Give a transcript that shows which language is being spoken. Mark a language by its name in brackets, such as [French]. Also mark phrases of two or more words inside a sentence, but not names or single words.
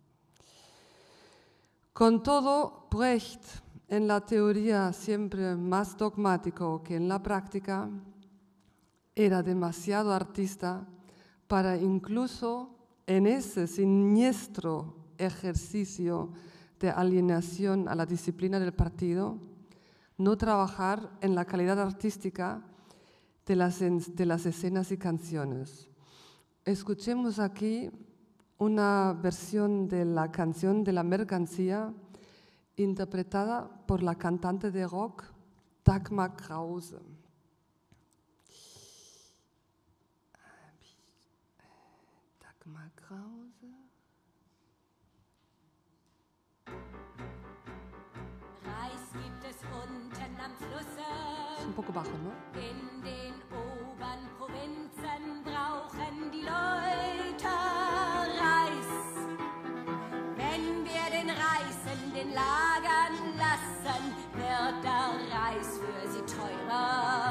[Spanish] Con todo, Brecht, en la teoría siempre más dogmático que en la práctica, era demasiado artista para incluso en ese siniestro ejercicio de alienación a la disciplina del partido, no trabajar en la calidad artística de las escenas y canciones. Escuchemos aquí una versión de la canción de la mercancía interpretada por la cantante de rock Dagmar Krause. Dagmar Krause. [German] Reis gibt es unten am Flusse. [Spanish] Es un poco bajo, ¿no? [German] In den oberen Provinzen brauchen die Leute Reis. Wenn wir den Reis in den Lagern lassen, wird der Reis für sie teurer.